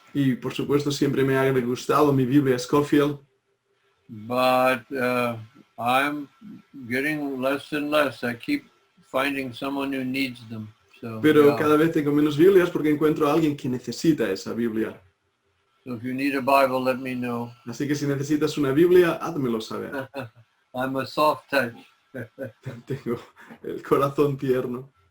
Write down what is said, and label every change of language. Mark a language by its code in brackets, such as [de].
[es] Y por supuesto siempre me ha gustado mi Biblia Scofield. [en] But I'm getting less and less. I keep finding someone who needs them. So, Pero yeah. [es] cada vez tengo menos Biblias porque encuentro a alguien que necesita esa Biblia. [en] So if you need a Bible, let me know. [es] Así que si necesitas una Biblia, házmelo saber. [en] I'm a soft touch. [es] Tengo el corazón tierno.